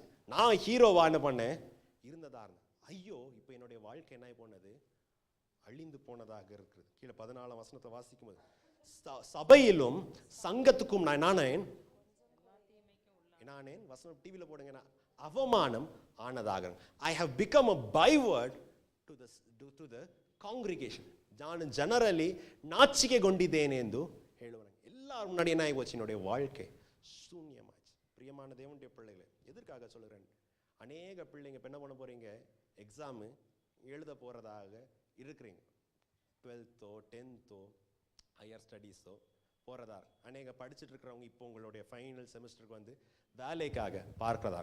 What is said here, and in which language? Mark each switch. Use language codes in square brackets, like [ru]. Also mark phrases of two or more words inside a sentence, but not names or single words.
[ta] நான் ஹீரோவா என்ன பண்ணேன்? இருந்ததா இருந்தேன். ஐயோ இப்போ என்னுடைய வாழ்க்கை என்ன போனது? அழிந்து போனதாக இருக்குது. கீழே 14ஆம் வசனத்தை வாசிக்கும் போது, சபையிலும் சங்கத்துக்கும் நான் என்னானேன் வசனம் டிவியில் போடுங்க, அவமானம் ஆனதாக. [en] I have become a byword to the congregation. [kn] ನಾನು ಜನರಲ್ಲಿ ನಾಚಿಕೆಗೊಂಡಿದ್ದೇನೆ ಎಂದು ಹೇಳುವನು. [ta] ಎಲ್ಲರ முன்னாடி என்ன ஆகி போச்சு? என்னுடைய வாழ்க்கை சூன்யமாச்சு. பிரியமான தேவனுடைய பிள்ளைகளை, எதற்காக சொல்கிறேன்? அநேக பிள்ளைங்க இப்போ என்ன பண்ண போகிறீங்க? எக்ஸாமு எழுத போகிறதாக இருக்கிறீங்க. 12th 10th [en] higher studies [ta] போகிறதா. அநேக படிச்சுட்டு இருக்கிறவங்க இப்போ உங்களுடைய [en] final semester [ta] வந்து வேலைக்காக பார்க்கிறதா.